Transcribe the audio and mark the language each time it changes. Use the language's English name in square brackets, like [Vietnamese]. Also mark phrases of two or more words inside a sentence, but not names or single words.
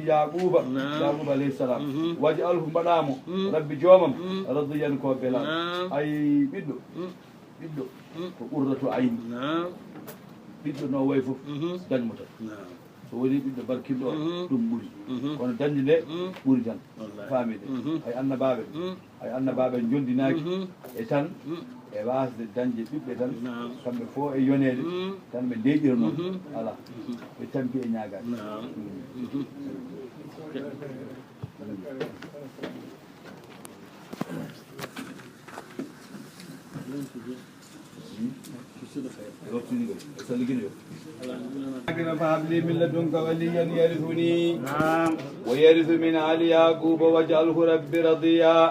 [Fula] yaquba [Arabic] عليه السلام [Fula] waji alhu mbaɗamo rabbi joomam radiyan ko bela ay ɓiɗɗo ko ɓurdato ayni ɓiɗɗo no way fof dañmo tan so woni ɓiɗɗo barkinɗo ɗum ɓuuri kono dañde nde ɓuuri tan famide hay annabaɓe jondinaki e tan e wasde dañde ɓiɓɓe tan kamɓe fo e yonede tan ɓe ndeƴira noon ala ɓe tampi e ñagade [Arabic] فهب لي من لدنك وليا يرثني ويرث من آل يعقوب واجعله رب رضيا